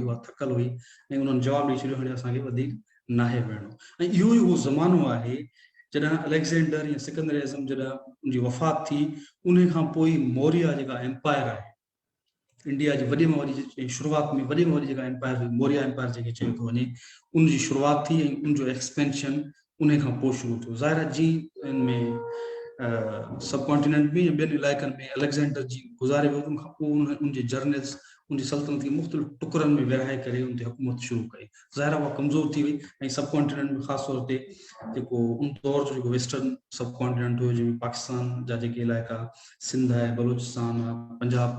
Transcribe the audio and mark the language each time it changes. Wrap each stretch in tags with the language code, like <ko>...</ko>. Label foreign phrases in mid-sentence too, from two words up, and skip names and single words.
<sd>उहा थकल हुई ऐं उन्हनि जवाबु ॾेई छॾियो हाणे असांखे वधीक नाहे विढ़णो ऐं इहो ई उहो ज़मानो आहे जॾहिं अलेक्जेंडर या सिकंदर आज़म जॾहिं उनजी वफ़ात थी उन खां पोइ मौर्य जेका एम्पायर आहे इंडिया जी वॾे में वॾी शुरूआत में वॾे में वॾी जेका एम्पायर हुई मौर्य एम्पायर जेके चयो थो वञे उनजी शुरूआत थी ऐं उनजो एक्सपेंशन उन खां पोइ शुरू थियो ज़ाहिर आहे जी इनमें</sd> <en>sub continent</en> <sd>में या ॿियनि इलाइक़नि में अलेक्जेंडर जी गुज़ारे वियो उनखां पोइ उनजे जर्नल्स उनजी सल्तनत खे मुख़्तलिफ़ टुकरनि में विरहाए करे उन ते हुकूमत शुरू कई ज़ाहिर आहे उहा कमज़ोर थी वई ऐं</sd> <en>sub continent</en> <sd>में ख़ासि तौर ते जेको उन दौर जो जेको वेस्टर्न</sd> <en>sub continent</en> <sd>हुयो जंहिंमें पाकिस्तान जा जेके इलाइक़ा सिंध आहे बलूचिस्तान आहे पंजाब</sd>